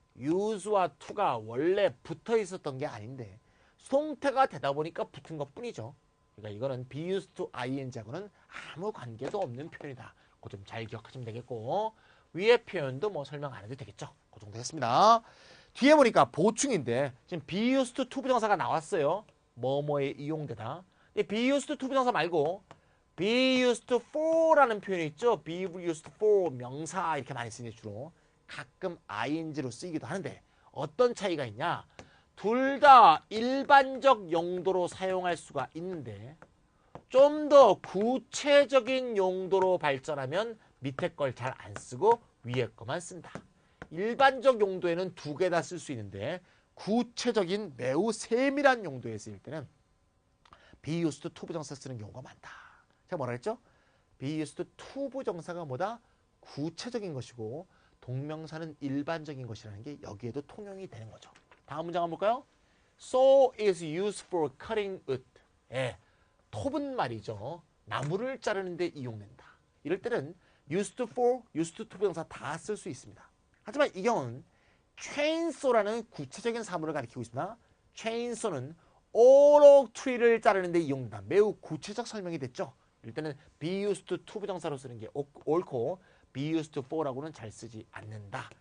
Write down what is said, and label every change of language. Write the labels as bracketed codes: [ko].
[ko] use와 to가 원래 붙어 있었던 게 아닌데 수동태가 되다 보니까 붙은 것 뿐이죠. 그러니까 이거는 be used to ing하고는 아무 관계도 없는 표현이다. 그거 좀 잘 기억하시면 되겠고 위의 표현도 뭐 설명 안 해도 되겠죠. 그 정도 했습니다. 뒤에 보니까 보충인데 지금 be used to 부정사가 나왔어요. 뭐뭐에 이용되다. be used to 부정사 말고 be used for라는 표현이 있죠. be used for 명사 이렇게 많이 쓰니 주로 가끔 ing로 쓰이기도 하는데 어떤 차이가 있냐? 둘 다 일반적 용도로 사용할 수가 있는데 좀 더 구체적인 용도로 발전하면 밑에 걸 잘 안 쓰고 위에 거만 쓴다. 일반적 용도에는 두 개 다 쓸 수 있는데 구체적인 매우 세밀한 용도에 쓰일 때는 be used to 부정사 쓰는 경우가 많다. 제가 뭐라 했죠? be used to 부정사가 뭐다? 구체적인 것이고 동명사는 일반적인 것이라는 게 여기에도 통용이 되는 거죠. 다음 문장 한번 볼까요? [en] saw is used for cutting wood. [ko] 예, 톱은 말이죠. 나무를 자르는 데 이용된다. 이럴 때는 used for, used to 부정사 다 쓸 수 있습니다. 하지만 이 경우는 chainsaw라는 구체적인 사물을 가리키고 있습니다. chainsaw는 오록 트리를 자르는 데 이용된다. 매우 구체적 설명이 됐죠. 이럴 때는 be used to 부정사로 쓰는 게 옳고 be used for라고는 잘 쓰지 않는다.